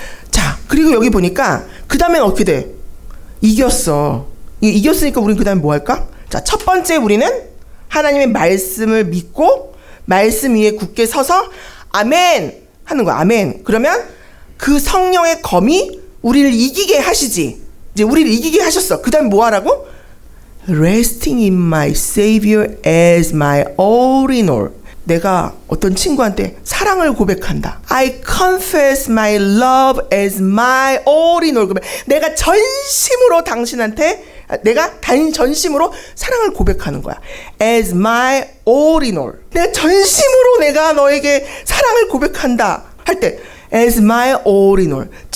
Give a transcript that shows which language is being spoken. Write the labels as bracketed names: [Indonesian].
[Korean] 자, 그리고 여기 보니까 그 다음엔 어떻게 돼? 이겼으니까 우리는 그 다음에 뭐 할까? 자, 첫 번째 우리는 하나님의 말씀을 믿고 말씀 위에 굳게 서서 아멘, 하는 거야. 아멘. 그러면 그 성령의 검이 우리를 이기게 하시지. 이제 우리를 이기게 하셨어. 그 다음에 뭐 하라고? [English] Resting in my Savior as my all in all. [Korean] 내가 어떤 친구한테 사랑을 고백한다. [English] I confess my love as my all in all. [Korean] 그러면 내가 전심으로 당신한테, 내가 전심으로 사랑을 고백하는 거야. [English] As my all in all. [Korean] 내가 전심으로 내가 너에게 사랑을 고백한다 할 때 [English] as my all in all.